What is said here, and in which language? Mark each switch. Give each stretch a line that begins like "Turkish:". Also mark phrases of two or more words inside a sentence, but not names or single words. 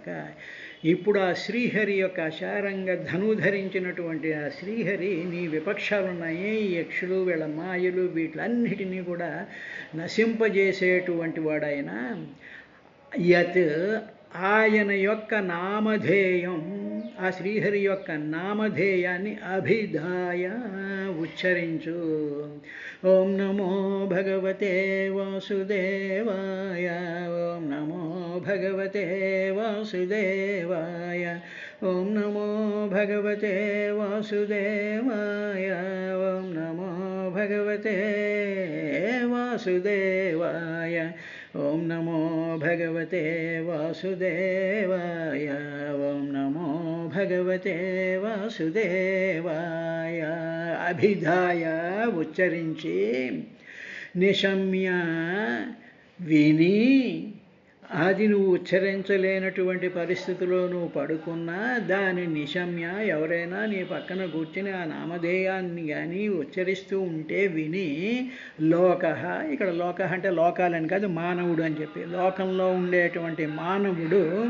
Telugu: ఇప్పుడు ఆ శ్రీహరి యొక్క అశారంగ ధను ధరించినటువంటి ఆ శ్రీహరి నీ విపక్షాలు ఉన్నాయి, యక్షులు, వీళ్ళ మాయలు, వీటిలన్నిటినీ కూడా నశింపజేసేటువంటి వాడైన యత్ ఆయన యొక్క నామధేయం, ఆ శ్రీహరి యొక్క నామధేయాన్ని అభిధాయ ఉచ్చరించు.
Sanskrit: ఓం నమో భగవతే వాసుదేవాయ, ఓం నమో భగవతే వాసుదేవాయ, ఓం నమో భగవతే వాసుదేవాయ, ఓం నమో భగవతే వాసుదేవాయ, ఓం నమో భగవతే వాసుదేవాయ, ఓం నమో భగవతే వాసుదేవాయ.
Telugu: అభిధాయ ఉచ్చరించి, నిశమ్య విని, అది నువ్వు ఉచ్చరించలేనటువంటి పరిస్థితిలో నువ్వు పడుకున్నా దాని నిశమ్య ఎవరైనా నీ పక్కన కూర్చుని ఆ నామధేయాన్ని కానీ ఉచ్చరిస్తూ ఉంటే విని, లోక, ఇక్కడ లోక అంటే లోకాలని కాదు, మానవుడు అని చెప్పి, లోకంలో ఉండేటువంటి మానవుడు